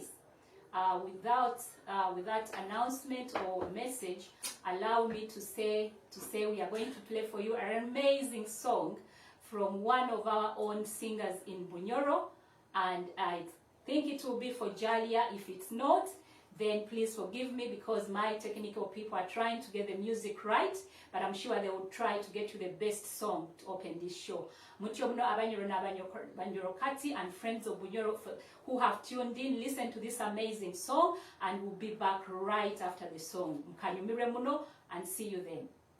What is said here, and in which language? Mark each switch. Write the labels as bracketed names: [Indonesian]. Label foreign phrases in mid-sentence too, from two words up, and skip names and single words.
[English] Without announcement or message, allow me to say we are going to play for you an amazing song from one of our own singers in Bunyoro, and I think it will be for Jalia. If it's not, then please forgive me, because my technical people are trying to get the music right, but I'm sure they will try to get you the best song to open this show. [Nyoro] Mutyo muno abanyoro n'abanyoro kati [English] and friends of Bunyoro who have tuned in, listen to this amazing song, and we'll be back right after the song. [Nyoro] Mukanyumire muno, [English] and see you then.